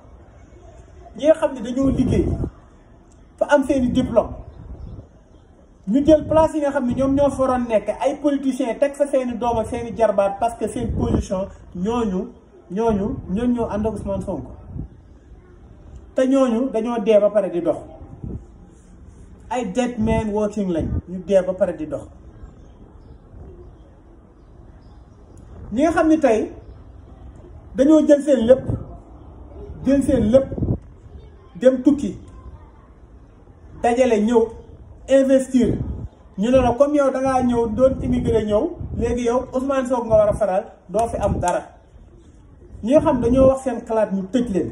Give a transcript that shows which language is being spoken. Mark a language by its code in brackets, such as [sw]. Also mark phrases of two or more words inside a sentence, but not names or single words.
[wo] ñi nga xam ne dañoo liggéey fa am seeni diplôme ñu jël place yi nga xam ne ñoom ñoo fa waroon nekk ay politiciens teg fa seeni doom ak seeni jarbaat parce que seen position ñooñu ñoo ànd ak Ousmane Sonko te ñooñu dañoo dee ba pare di dox. ay [en] dead man walking [wo] lañ ñu dee ba pare di dox ñi nga xam ni tey dañoo jël seen lépp dem tukki dajale ñëw investir ñu ne la comme yow da ngaa ñëw doon immigré ñëw léegi yow Ousmane Sonko nga war a faral doo fi am dara ñi nga xam dañoo wax seen xalaat ñu tëj leen.